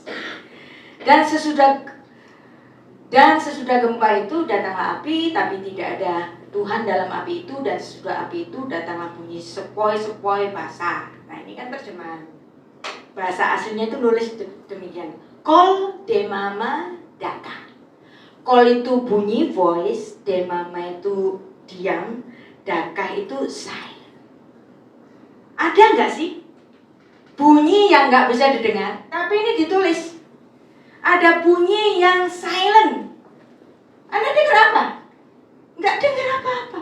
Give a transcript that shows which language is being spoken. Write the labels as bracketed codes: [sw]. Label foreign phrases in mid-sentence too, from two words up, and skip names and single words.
[id] Dan sesudah gempa itu datanglah api, tapi tidak ada Tuhan dalam api itu. Dan sesudah api itu datanglah bunyi sepoi-sepoi basah. Nah, ini kan terjemahan. Bahasa aslinya itu nulis demikian. [he] קול דממה דקה. [id] Kol itu bunyi voice, demama itu diam, daka itu silent. Ada nggak sih bunyi yang nggak bisa didengar? Tapi ini ditulis ada bunyi yang silent. Anda dengar apa? Nggak dengar apa-apa.